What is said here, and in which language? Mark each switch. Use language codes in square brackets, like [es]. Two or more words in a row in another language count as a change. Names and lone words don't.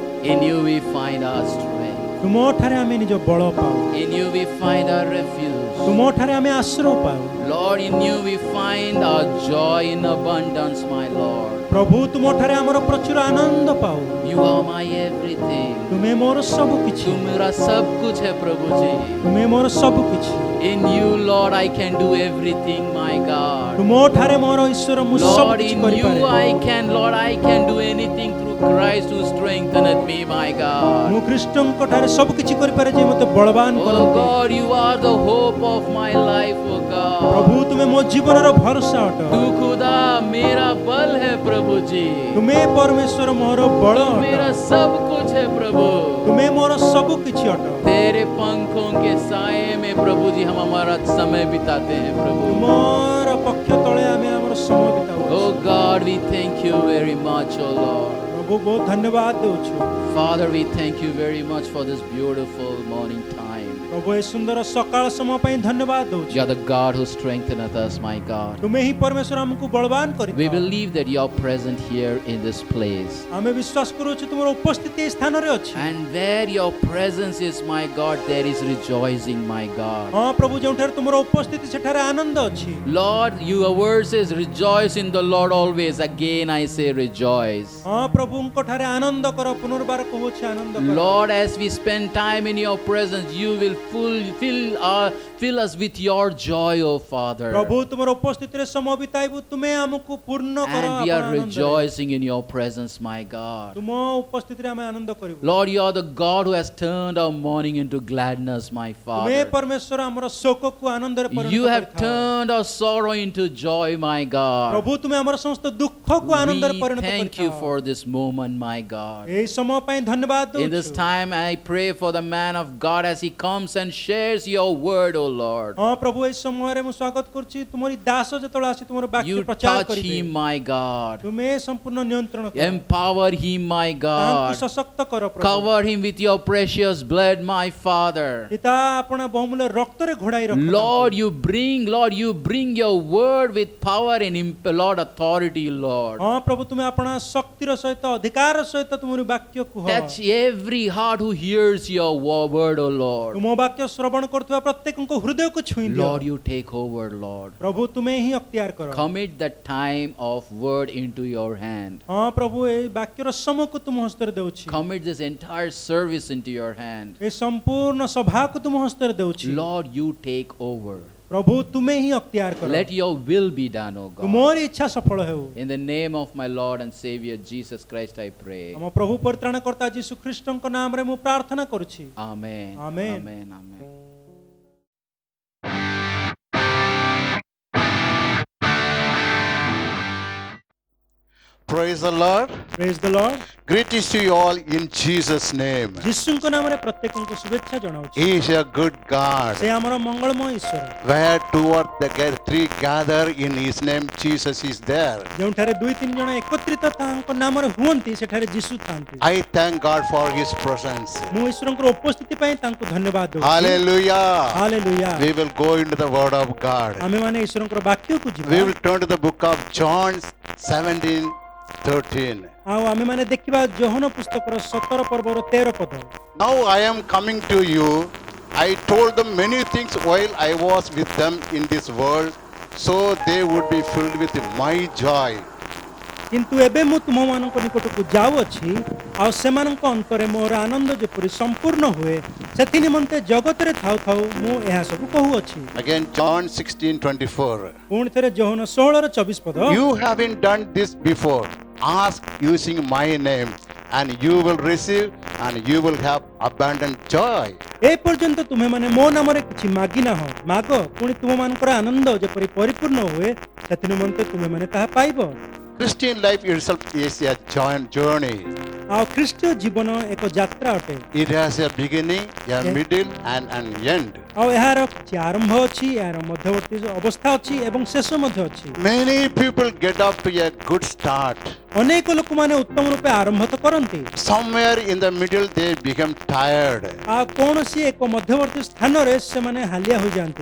[en] In you we find our strength. [or] ତୁମଠାରେ ଆମେ ନିଜ ବଳ ପାଉ, [en] In you we find our refuge. [or] ତୁମଠାରେ ଆମେ ଆଶ୍ରୟ ପାଉ। [en] Lord, in you we find our joy in abundance, my Lord. [or] ପ୍ରଭୁ ତୁମଠାରେ ଆମର ପ୍ରଚୁର ଆନନ୍ଦ ପାଉ। [en] You are my everything. [or] ତୁମେ ମୋର ସବୁ କିଛି, [hi] तू मेरा सब कुछ है प्रभु जी. [or] ତୁମେ ମୋର ସବୁ କିଛି। [en] In you, Lord, I can do everything, my God. [or] ତୁମଠାରେ ମୋର ଈଶ୍ୱର ମୁଁ ସବୁ [en] Lord, [or] କିଛି [en] in [or] କରିପାରେ। [en] you I can do anything through Christ who strengtheneth me, my God. [or] ମୁଁ ଖ୍ରୀଷ୍ଟଙ୍କ ଠାରେ ସବୁ କିଛି କରିପାରେ ଯେ ମୋତେ ବଳବାନ [en] Oh [or] କରନ୍ତି। [en] God, you are the hope of my life, oh God. [or] ପ୍ରଭୁ ତୁମେ ମୋ ଜୀବନର ଭରସା ଅଟ। [hi] तू खुदा मेरा बल है प्रभु जी. [or] ତୁମେ ପରମେଶ୍ୱର ମୋର ବଳ [hi] तू मेरा [or] ଅଟ। [hi] सब कुछ है प्रभु. [or] ତୁମେ ମୋର ସବୁ କିଛି ଅଟ। [hi] तेरे पंखों के साए में प्रभु जी हम हमारा समय बिताते हैं प्रभु. [or] ତୁମର ପକ୍ଷ ତଳେ ଆମେ ଆମର ସମୟ ବିତାଉ। [en] Oh God, we thank you very much, oh Lord. [or] ପ୍ରଭୁ ବହୁତ ଧନ୍ୟବାଦ ଦେଉଛୁ। [en] Father, we thank you very much for this beautiful morning time. [or] ପ୍ରଭୁ ଏ ସୁନ୍ଦର ସକାଳ ସମୟ ପାଇଁ ଧନ୍ୟବାଦ ଦେଉଛୁ। [en] You are the God who strengtheneth us, my God. [or] ତୁମେ ହିଁ ପରମେଶ୍ୱର ଆମକୁ ବଳବାନ [en] We [or] କରିଥାଅ। [en] believe that you are present here in this place. [or] ଆମେ ବିଶ୍ୱାସ କରୁଛୁ ତୁମର ଉପସ୍ଥିତି ଏ ସ୍ଥାନରେ ଅଛି। [en] And where your presence is, my God, there is rejoicing, my God. [or] ହଁ ପ୍ରଭୁ, ଯେଉଁଠାରେ ତୁମର ଉପସ୍ଥିତି ସେଠାରେ ଆନନ୍ଦ ଅଛି। [en] Lord, your word says, rejoice in the Lord always. Again, I say rejoice. [or] ହଁ ପ୍ରଭୁଙ୍କ ଠାରେ ଆନନ୍ଦ କର, ପୁନର୍ବାର କହୁଛି ଆନନ୍ଦ କର। [en] Lord, as we spend time in your presence, you will fill us with your joy, O Father. [or] ପ୍ରଭୁ ତୁମର ଉପସ୍ଥିତିରେ ସମୟ ବିତାଇବୁ, ତୁମେ ଆମକୁ ପୂର୍ଣ୍ଣ କର। [en] And we are [or] ଆପଣ ଆନନ୍ଦରେ। [en] rejoicing in your presence, my God. [or] ତୁମ ଉପସ୍ଥିତିରେ ଆମେ ଆନନ୍ଦ କରିବୁ। [en] Lord, you are the God who has turned our mourning into gladness, my [or] ତୁମେ [en] Father. [or] ପରମେଶ୍ୱର ଆମର ଶୋକକୁ ଆନନ୍ଦରେ ପରିଣତ [en] You have [or] କରିଥାଅ। [en] turned our sorrow into joy, my God. [or] ପ୍ରଭୁ ତୁମେ ଆମର ସମସ୍ତ ଦୁଃଖକୁ ଆନନ୍ଦରେ [en] We [or] ପରିଣତ [en] thank you [or] କରିଥାଅ। [en] for this moment, my God. [or] ଏହି ସମୟ ପାଇଁ ଧନ୍ୟବାଦ [en] In this [or] ଦେଉଛୁ। [en] time, I pray for the man of God as he comes and shares your word, O Lord. [or] ହଁ ପ୍ରଭୁ, ଏହି ସମୟରେ ମୁଁ ସ୍ୱାଗତ କରୁଛି ତୁମରି ଦାସ ଯେତେବେଳେ ଆସି ତୁମର ବାକ୍ୟ [en] You [or] ପ୍ରଚାର [en] touch [or] କରିବେ। [en] him, my God. [or] ତୁମେ ସମ୍ପୂର୍ଣ୍ଣ ନିୟନ୍ତ୍ରଣ କର। [en] Empower him, my [or] ତାହାଙ୍କୁ [en] God. [or] ସଶକ୍ତ କର ପ୍ରଭୁ। [en] Cover him with your precious blood, my Father. [or] ପିତା ଆପଣ ବହୁମୂଲ୍ୟ ରକ୍ତରେ ଘୋଡ଼ାଇ ରଖ। [en] Lord, you bring your word with power and Lord, authority, Lord. [or] ହଁ ପ୍ରଭୁ, ତୁମେ ଆପଣ ଶକ୍ତିର ସହିତ ଅଧିକାର ସହିତ ତୁମରି ବାକ୍ୟ କୁହ। [en] Touch every heart who hears your word, O Lord. [or] ତୁମ ବାକ୍ୟ ଶ୍ରବଣ କରୁଥିବା ପ୍ରତ୍ୟେକଙ୍କ ହୃଦୟକୁ ଛୁଇଁ ଦିଅ। [en] Lord, you take over, Lord. [or] ପ୍ରଭୁ ତୁମେ ହିଁ ଅକ୍ତିଆର କର। [en] Commit the time of word into your hand. [or] ହଁ ପ୍ରଭୁ, ଏହି ବାକ୍ୟର ସମୟକୁ ତୁମ ହସ୍ତରେ ଦେଉଛି। [en] Commit this entire service into your hand. [or] ଏ ସମ୍ପୂର୍ଣ୍ଣ ସଭାକୁ ତୁମ ହସ୍ତରେ ଦେଉଛି। [en] Lord, you take over. [or] ପ୍ରଭୁ ତୁମେ ହିଁ ଅକ୍ତିଆର କର। [en] Let your will be done, O God. [or] ତୁମରି ଇଚ୍ଛା ସଫଳ ହେଉ। [en] In the name of my Lord and Savior Jesus Christ, I pray. [or] ଆମ ପ୍ରଭୁ ପରିତ୍ରାଣକର୍ତ୍ତା ଯୀଶୁ ଖ୍ରୀଷ୍ଟଙ୍କ ନାମରେ ମୁଁ ପ୍ରାର୍ଥନା କରୁଛି। [en] Amen. Amen. Amen. Amen. Praise the Lord. Praise the Lord. Greetings to you all in Jesus' name. [or] ଯୀଶୁଙ୍କ ନାମରେ ପ୍ରତ୍ୟେକଙ୍କୁ ଶୁଭେଚ୍ଛା ଜଣାଉଛି। [en] He is a good God. [or] ସେ ଆମର ମଙ୍ଗଳମୟ ଈଶ୍ୱର। [en] Where two or three gather in His name, Jesus is there. [or] ଯେଉଁଠାରେ ଦୁଇ ତିନି ଜଣ ଏକତ୍ରିତ ତାଙ୍କ ନାମରେ ହୁଅନ୍ତି ସେଠାରେ ଯୀଶୁ ଥାନ୍ତି। [en] I thank God for His presence. [or] ମୁଁ ଈଶ୍ୱରଙ୍କର ଉପସ୍ଥିତି ପାଇଁ ତାଙ୍କୁ ଧନ୍ୟବାଦ ଦେଉଛି। [en] Hallelujah. [or] ହାଲେଲୁୟା। [en] We will go into the Word of God. [or] ଆମେମାନେ ଈଶ୍ୱରଙ୍କର ବାକ୍ୟକୁ ଯିବା। [en] We will turn to the book of John 17:13. [or] ଆଉ ଆମେମାନେ ଦେଖିବା ଯୋହନ ପୁସ୍ତକର 17 ପର୍ବର 13 ପଦ। [en] Now I am coming to you. I told them many things while I was with them in this world, so they would be filled with my joy. [or] କିନ୍ତୁ ଏବେ ମୁଁ ତୁମମାନଙ୍କ ନିକଟକୁ ଯାଉଅଛି, ଆଉ ସେମାନଙ୍କ ଅନ୍ତରରେ ମୋର ଆନନ୍ଦ ଯେପରି ସମ୍ପୂର୍ଣ୍ଣ ହୁଏ, ସେଥି ନିମନ୍ତେ ଜଗତରେ ଥାଉ ଥାଉ ମୁଁ ଏହା ସବୁ କହୁଅଛି। [en] Again, John 16:24. [or] ପୁଣି ଥରେ ଯୋହନ 16:24 ପଦ। [en] You haven't done this before. Ask using my name, and you will receive, and you will have abundant joy. [or] ଏ ପର୍ଯ୍ୟନ୍ତ ତୁମେମାନେ ମୋ ନାମରେ କିଛି ମାଗି ନାହ, ମାଗ, ପୁଣି ତୁମମାନଙ୍କର ଆନନ୍ଦ ଯେପରି ପରିପୂର୍ଣ୍ଣ ହୁଏ, ସେଥି ନିମନ୍ତେ ତୁମେମାନେ ତାହା ପାଇବ। [en] Christian life itself is a journey. [or] ଆଉ ଖ୍ରୀଷ୍ଟୀୟ ଜୀବନ ଏକ ଯାତ୍ରା ଅଟେ। [en] It has a beginning, a middle, and an end. [or] ଆଉ ଏହାର କିଛି ଆରମ୍ଭ ଅଛି, ଏହାର ମଧ୍ୟବର୍ତ୍ତୀ ଅବସ୍ଥା ଅଛି ଏବଂ ଶେଷ ମଧ୍ୟ ଅଛି। [en] Many people get up to a good start. [or] ଅନେକ ଲୋକମାନେ ଉତ୍ତମ ରୂପେ ଆରମ୍ଭ ତ କରନ୍ତି, [en] Somewhere in the middle they become tired, [or] ଆଉ କୌଣସି ଏକ ମଧ୍ୟବର୍ତ୍ତୀ ସ୍ଥାନରେ ସେମାନେ ହାଲିଆ ହୋଇଯାଆନ୍ତି,